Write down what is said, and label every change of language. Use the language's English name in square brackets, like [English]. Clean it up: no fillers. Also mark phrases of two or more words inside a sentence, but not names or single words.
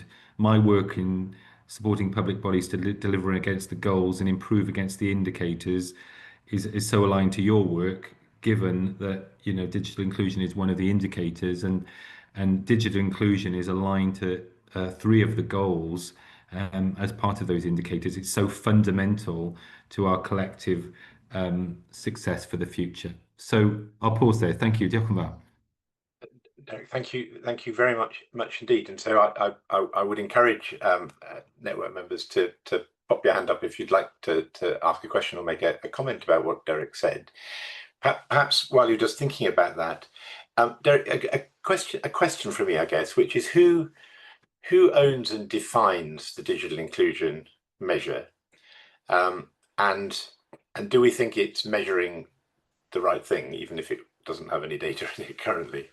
[English] My work in supporting public bodies to deliver against the goals and improve against the indicators is so aligned to your work, given that digital inclusion is one of the indicators, and digital inclusion is aligned to three of the goals as part of those indicators. It's so fundamental to our collective success for the future. So I'll pause there. Thank you. [Welsh] Diolch yn fawr. [English] Thank you very much indeed. And so I would encourage network members to pop your hand up if you'd like to ask a question or make a comment about what Derek said. Perhaps while you're just thinking about that, Derek, a question from me, I guess, which is who owns and defines the digital inclusion measure, and do we think it's measuring the right thing, even if it doesn't have any data in it currently?